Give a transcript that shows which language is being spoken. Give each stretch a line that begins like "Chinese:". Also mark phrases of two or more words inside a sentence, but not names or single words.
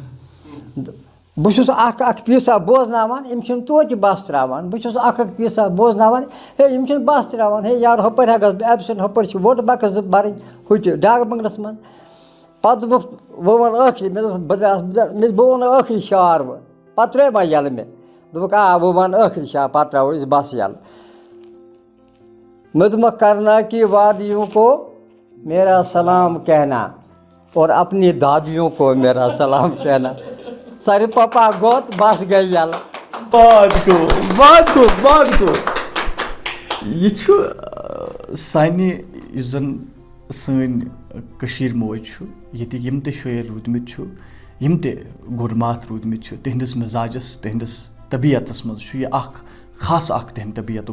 Kashmiri: بہٕ چھُس اَکھ پیٖسا بوزناوان یِم چھِنہٕ توتہِ بَس ترٛاوان بہٕ چھُس اَکھ پیٖسا بوزناوان ہے یِم چھِنہٕ بَس ترٛاوان ہے یارٕ ہُپٲرۍ ہا گژھٕ بہٕ ایبسٮ۪نٛٹ ہُپٲرۍ چھِ ووٹہٕ بَکٕس بَرٕنۍ ہُہ تہِ ڈاک بنٛگلَس منٛز پَتہٕ دوٚپُکھ بہٕ وَنہٕ ٲخری مےٚ دوٚپ بہٕ وَنہٕ ٲخری شعار وۄنۍ پَتہٕ ترٛٲے ما یَلہٕ مےٚ دوٚپُکھ بہٕ وَنہٕ ٲخری شعار پَتہٕ ترٛاوو أسۍ بَس یَلہٕ مےٚ دوٚپمَکھ
Urdu: کرنا کی وادیوں کو میرا سلام کہنا
Kashmiri: اور اپنی دادیوں کو میرا سلام کہنا سارے پاپا گوٚت بَس گٔے یَلہٕ یہِ چھُ سانہِ یُس زَن سٲنۍ کٔشیٖر موج چھُ ییٚتِکۍ یِم تہِ شٲعر روٗدمٕتۍ چھُ یِم تہِ گُڈ ماتھ روٗدمٕتۍ چھِ تِہنٛدِس مِزاجَس تِہنٛدِس طبیعتَس منٛز چھُ یہِ اکھ خاص اکھ تِہنٛدِ طبیعتُک